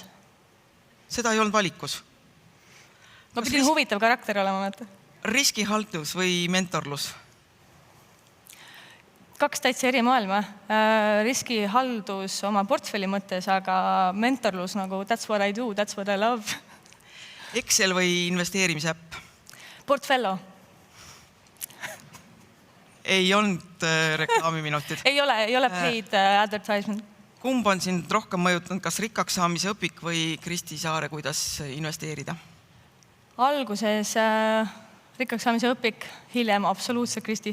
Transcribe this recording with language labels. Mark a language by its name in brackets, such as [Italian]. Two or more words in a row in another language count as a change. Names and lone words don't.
[Estonian] Seda ei olnud valikus. Ma pidin huvitav karakter olema. Riskihaldus või mentorlus? 2 täitsa eri maailma. Riskihaldus oma portfelli mõttes, aga mentorlus nagu [English] that's what I do, that's what I love. [Estonian] Excel või investeerimisäpp? Portfello. Ei olnud reklaamiminutid. Ei ole [English] paid advertisement. [Estonian] Kumb on sind rohkem mõjutanud, kas rikkaks saamise õpik või Kristi Saare, kuidas investeerida? Alguses rikkaks saamise õpik, hiljem absoluutselt Kristi.